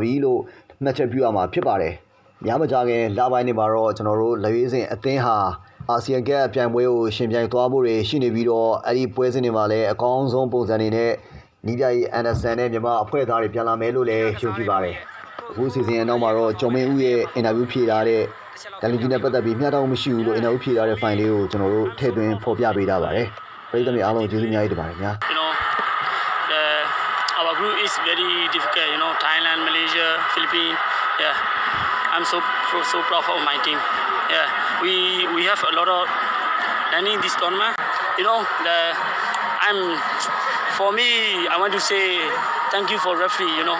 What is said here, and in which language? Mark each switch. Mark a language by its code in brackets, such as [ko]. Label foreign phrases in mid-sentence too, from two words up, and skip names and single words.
[my] ပြီလို့မှတ်ချက်ပြုရမှာဖြစ်ပါတယ်။များမကြခင်လပိုင်းတွေမှာတော့ကျွန်တော်တို့လက်ရွေးစင်အသင်းဟာအာဆီယံကပ်ပြိုင်ပွဲကိုရှင်ပြိုင်သွားဖို့တွေရှိနေပြီးတော့အဲ့ဒီပွဲစဉ်တွေမှာလည်းအကောင်းဆုံးပုံစံတွေနဲ့နီးပြကြီးအန်ဒါဆန်နဲ့မြန်မာအဖွဲ့သားတွေပြန်လာမယ်လို့လည်းယုံကြည်ပါတယ်။အခုစီစဉ်အနောက်မှာတော့ဂျုံမင်းဦးရဲ့အင်တာဗျူးဖြေထားတဲ့တန်လူကြီးနဲ့ပတ်သက်ပြီးမျှတမှုမရှိဘူးလို့အင်တာဗျူးဖြေထားတဲ့ file လေးကိုကျွန်တော်တို့ထည့်သွင်းဖော်ပြပေးထားပါတယ်။ပရိသတ်တွေအားလုံးကျေးဇူးအများကြီးတင်ပါတယ်ခင်ဗျာ။ [en] Our group is very difficult. Thailand, Malaysia, Philippines. Yeah, I'm so proud of my team. Yeah, we have a lot of learning this tournament. For me, I want to say thank you for referee.